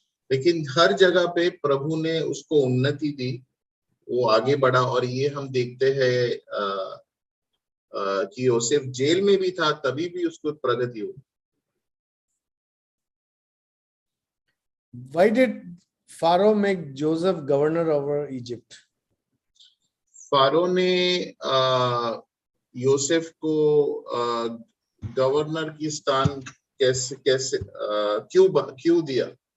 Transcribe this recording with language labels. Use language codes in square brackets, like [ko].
[hi] लेकिन हर जगह पे प्रभु ने उसको उन्नति दी, वो आगे बढ़ा, और ये हम देखते हैं कि योसेफ जेल में भी था, तभी भी उसको प्रगति हुई. [en] Why did Pharaoh make Joseph governor over Egypt? [hi] Pharaoh ने योसेफ को गवर्नर की स्थान कैसे क्यों दिया?